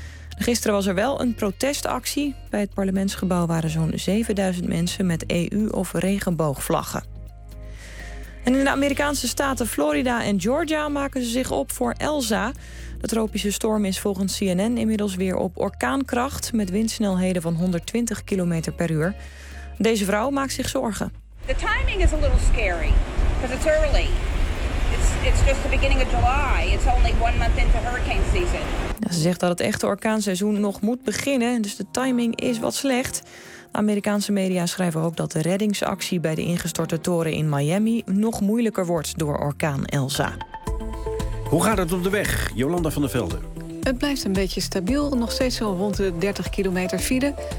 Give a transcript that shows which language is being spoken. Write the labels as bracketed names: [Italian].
[Dutch] Gisteren was er wel een protestactie. Bij het parlementsgebouw waren zo'n 7000 mensen met EU- of regenboogvlaggen. En in de Amerikaanse staten Florida en Georgia maken ze zich op voor Elsa. De tropische storm is volgens CNN inmiddels weer op orkaankracht met windsnelheden van 120 km per uur. Deze vrouw maakt zich zorgen. [English] The timing is a little scary, because it's early. It's just the beginning of July. It's only 1 month into hurricane season. [Dutch] Ja, ze zegt dat het echte orkaanseizoen nog moet beginnen, dus de timing is wat slecht. De Amerikaanse media schrijven ook dat de reddingsactie bij de ingestorte toren in Miami nog moeilijker wordt door orkaan Elsa. Hoe gaat het op de weg, Jolanda van der Velden? Het blijft een beetje stabiel, nog steeds zo rond de 30 kilometer file.